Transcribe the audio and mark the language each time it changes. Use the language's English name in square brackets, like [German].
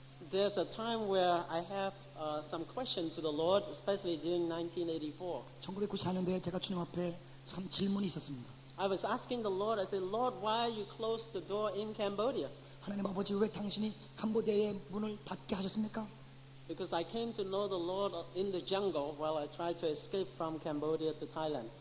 [English] There's a time where I have some questions to the Lord, especially during 1984. [Korean] 1994년도에 제가 주님 앞에 참 질문이 있었습니다. [English] I was asking the Lord, I said, Lord, why you closed the door in Cambodia? [Korean] 하나님 아버지 왜 당신이 캄보디아의 문을 닫게 하셨습니까? [English] Because I came to know the Lord in the jungle while I tried to escape from Cambodia to Thailand.